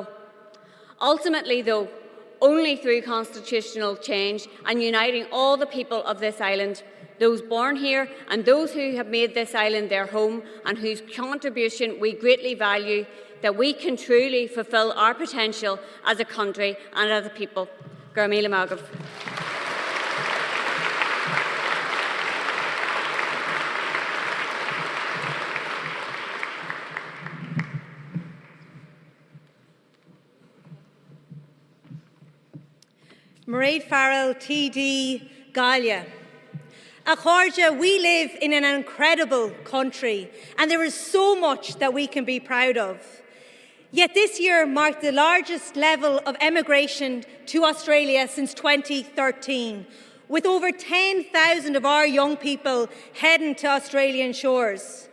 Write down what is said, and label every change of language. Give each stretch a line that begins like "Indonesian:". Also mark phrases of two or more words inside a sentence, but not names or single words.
English: Ultimately, though, only through constitutional change and uniting all the people of this island, those born here and those who have made this island their home and whose contribution we greatly value, that we can truly fulfil our potential as a country and as a people.
Irish: Gur míle maith.
English: Mairead Farrell, TD, Galia. Acharja, we live in an incredible country and there is so much that we can be proud of. Yet this year marked the largest level of emigration to Australia since 2013, with over 10,000 of our young people heading to Australian shores.